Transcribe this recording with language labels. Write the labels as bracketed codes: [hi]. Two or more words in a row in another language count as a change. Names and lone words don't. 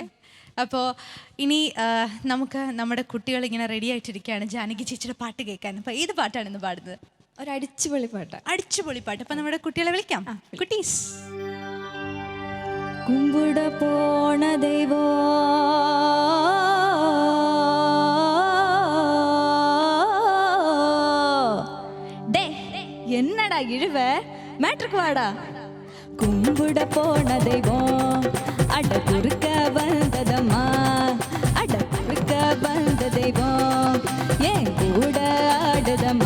[ml] അപ്പോൾ ഇനി നമുക്ക് നമ്മുടെ കുട്ടികൾ ഇങ്ങനെ റെഡി ആയിട്ടിരിക്കുകയാണ് ജാനകി ചേച്ചിയുടെ പാട്ട് കേൾക്കാൻ. അപ്പോൾ ഏത് പാട്ടാണ് ഇന്ന് പാടുന്നത്? ഒരു അടിച്ചുപൊളി പാട്ട്. അടിച്ചുപൊളി പാട്ട്. അപ്പം നമ്മുടെ കുട്ടികളെ വിളിക്കാം. കുട്ടീസ്. [ta] கும்பிட போன தெய்வோ என்னடா இழுவ மேட்ருக்கு வாடா. கும்பிட போன தெய்வம் அட குறுக்க வந்ததம்மா, அட குறுக்க வந்த தெய்வம் ஏன் கூட ஆடுதம்மா.